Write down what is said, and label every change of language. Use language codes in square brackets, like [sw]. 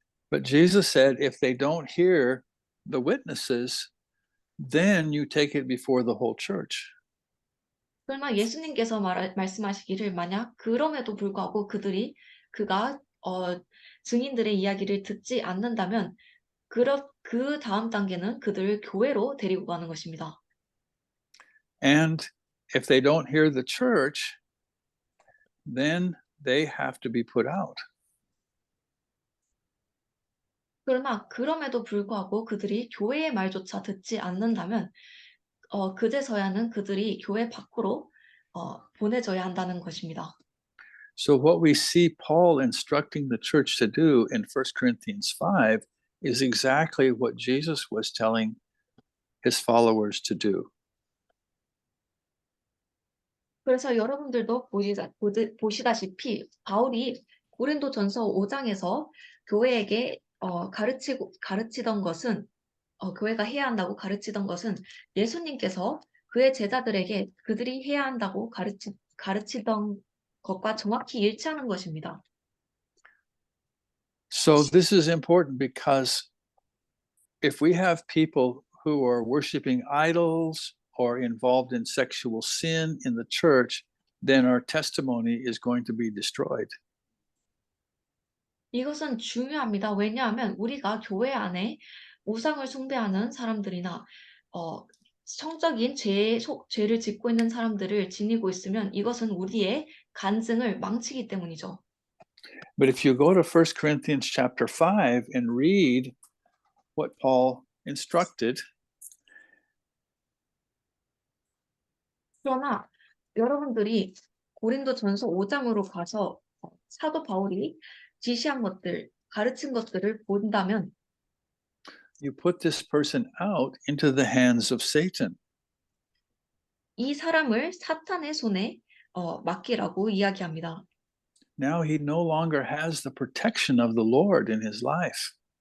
[en] But Jesus said if they don't hear the witnesses, then you take it before the whole church. [ko] 그러나 예수님께서 말씀하시기를 만약 그럼에도 불구하고 그가 증인들의 이야기를 듣지 않는다면 그 다음 단계는 그들을 교회로 데리고 가는 것입니다. [en] And if they don't hear the church, then they have to be put out. [ko] 그러나 그럼에도 불구하고 그들이 교회의 말조차 듣지 않는다면 그제서야는 그들이 교회 밖으로 보내져야 한다는 것입니다. [en] So what we see Paul instructing the church to do in 1 Corinthians 5 is exactly what Jesus was telling his followers to do. [ko] 그래서 여러분들도 보시다시피 바울이 고린도전서 5장에서 교회에게 가르치던 것은 교회가 해야 한다고 가르치던 것은 예수님께서 그의 제자들에게 그들이 해야 한다고 가르치던 것과 정확히 일치하는 것입니다. [en] So this is important because if we have people who are worshiping idols or involved in sexual sin in the church, then our testimony is going to be destroyed. [ko] 이것은 중요합니다. 왜냐하면 우리가 교회 안에 우상을 숭배하는 사람들이나 성적인 죄를 짓고 있는 사람들을 지니고 있으면 이것은 우리의 간증을 망치기 때문이죠. [en] But if you go to 1 Corinthians chapter 5 and read what Paul instructed, [ko] 그러나 여러분들이 고린도전서 5장으로 가서 사도 바울이 지시한 것들, 가르친 것들을 본다면 [en] you put this person out into the hands of Satan. [ko] 이 사람을 사탄의 손에 맡기라고 이야기합니다. [en] Now he no longer has the protection of the Lord in his life.